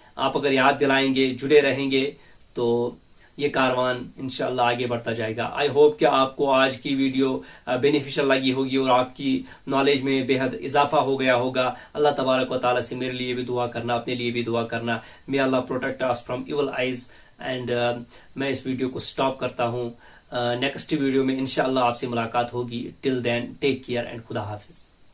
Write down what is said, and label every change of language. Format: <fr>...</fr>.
<ur>آپ اگر یاد دلائیں گے، جڑے رہیں گے، تو یہ کاروان انشاءاللہ آگے بڑھتا جائے گا.</ur> <en>I hope</en> <ur>کہ آپ کو آج کی ویڈیو بینیفیشل لگی ہوگی اور آپ کی نالج میں بے حد اضافہ ہو گیا ہوگا. اللہ تبارک و تعالیٰ سے میرے لیے بھی دعا کرنا، اپنے لیے بھی دعا کرنا.</ur> <en>may اللہ protect us from evil eyes.</en> <ur>And میں اس ویڈیو کو سٹاپ کرتا ہوں. نیکسٹ ویڈیو میں انشاءاللہ آپ سے ملاقات ہوگی.</ur> <en>till then take care and</en> <ur>خدا حافظ.</ur>